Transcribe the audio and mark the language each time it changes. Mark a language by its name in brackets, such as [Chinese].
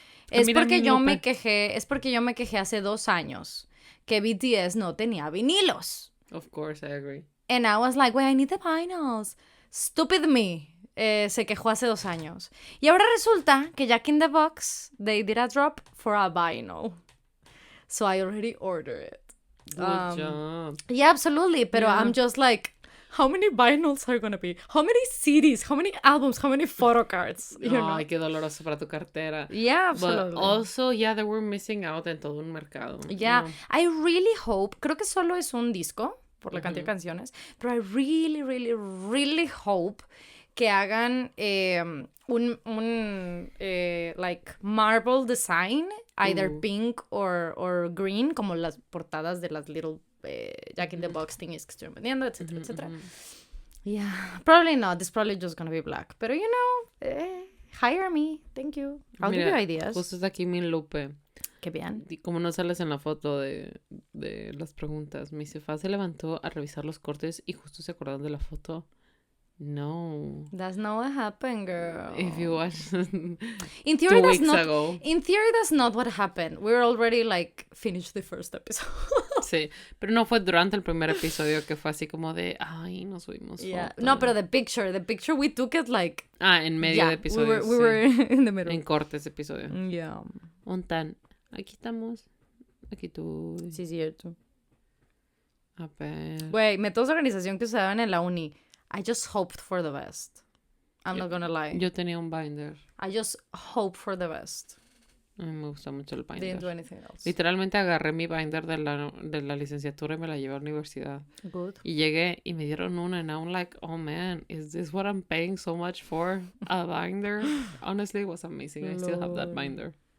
[Spanish] Es porque yo me quejé hace 2 años que BTS no tenía vinilos. [English] Of course, I agree. And I was like, wait, I need the vinyls. Stupid me. [Spanish] Se quejó hace 2 años. Y ahora resulta que [English] Jack in the Box, they did a drop for a vinyl. So I already ordered it. Good job. Yeah, absolutely. [Spanish] Pero [English] Yeah. I'm just like, how many vinyls are gonna be? How many CDs? How many albums? How many photo cards? You know? [Spanish] Ay, qué doloroso para tu cartera. [English] Yeah, But absolutely. also, yeah, they were missing out [Spanish] en todo un mercado. [English] Yeah, You know? I really hope, [Spanish] creo que solo es un disco, por la cantidad de canciones, [English] pero I really, really, really hope [Spanish] que hagan un [English] like marble design, either pink or green, [Spanish] como las portadas de las [English] little Jack in the Box thingies [Spanish] que estoy vendiendo, etcétera, etcétera. [English] Yeah, probably not. It's probably just gonna be black. [Spanish] Pero [English] you know, hire me. Thank you. I'll give you ideas. [Spanish] Justo está aquí mi Lupe. Qué bien. Y como no sales en la foto de las preguntas, mi Cefa se levantó a revisar los cortes y justo se acordaron de la foto. No. [English] That's not what happened, girl. If you watch In theory, 2 weeks ago. In theory, that's not what happened. We're already like finished the first episode. [Spanish] Sí, pero no fue durante el primer episodio que fue así como de, ay, nos subimos fotos. No, pero [English] the picture we took it like... [Spanish] En medio de episodios. [English] We were in the middle. [Spanish] En cortes de episodio. [English] Yeah. [Spanish] Aquí estamos. Aquí tú. Sí, cierto. A ver. Güey, métodos de organización que usaban en la uni. [English] I just hoped for the best. I'm not gonna lie. [Spanish] Yo tenía un binder. [English] I just hope for the best. [Spanish] A mí me gusta mucho el binder. [English] Didn't do anything else. [Spanish] Literalmente agarré mi binder de la licenciatura y me la llevé a la universidad. [English] Good. [Spanish] Y llegué y me dieron una [English] and I'm like, oh man, is this what I'm paying so much for? A binder? Honestly, it was amazing. I still have that binder.